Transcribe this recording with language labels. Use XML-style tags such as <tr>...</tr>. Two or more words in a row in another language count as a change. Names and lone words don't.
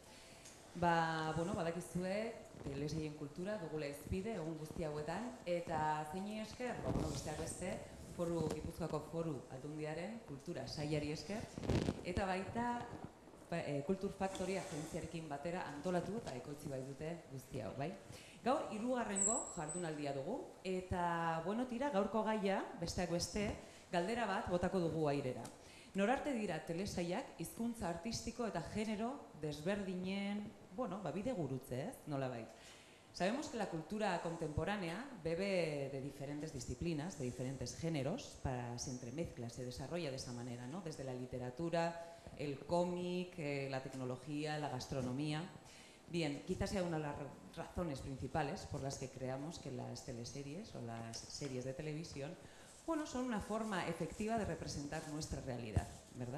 <eu>Badakizue telesaien kultura dugula izpide egun guzti hauetan eta zeini esker, besteak beste, Gipuzkoako Foru Aldundiaren kultura sailari esker eta baita Kultur Faktoria agentziarekin batera antolatu eta ekoitzi bai dute guzti hau, bai? Gaur, 3. jardunaldia dugu, eta, gaurko gaia, besteak beste, galdera bat botako dugu airera. Norarte dira telesaiak hizkuntza artistiko eta genero desberdinen, bide gurutze, nola bai.</eu> <es>Sabemos que la cultura contemporánea bebe de diferentes disciplinas, de diferentes géneros, se entremezcla, se desarrolla de esa manera, ¿no? Desde la literatura, el cómic, la tecnología, la gastronomía. Bien, quizás sea una de las razones principales por las que creamos que las teleseries o las series de televisión, son una forma efectiva de representar nuestra realidad, ¿verdad?</es>